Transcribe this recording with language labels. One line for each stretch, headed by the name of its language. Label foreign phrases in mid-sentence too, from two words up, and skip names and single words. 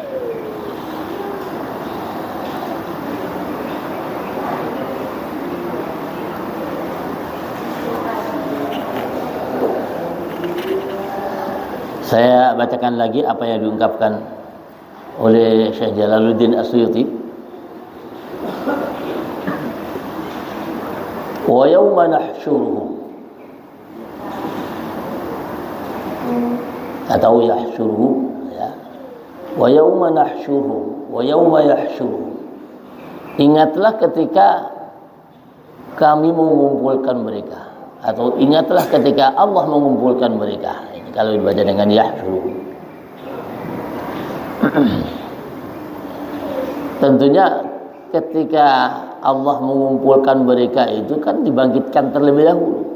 Indonesian: Saya bacakan lagi apa yang diungkapkan oleh Syekh Jalaluddin As-Suyuti.
Arabic: ويوم نحشرهم, atau yahsyuruhum, ya. ويوم نحشرهم ويوم يحشرهم.
Indonesian: Ingatlah ketika kami mengumpulkan mereka, atau ingatlah ketika Allah mengumpulkan mereka. Ini kalau dibaca dengan yahsyuruhum. Tentunya ketika Allah mengumpulkan mereka itu kan dibangkitkan terlebih dahulu.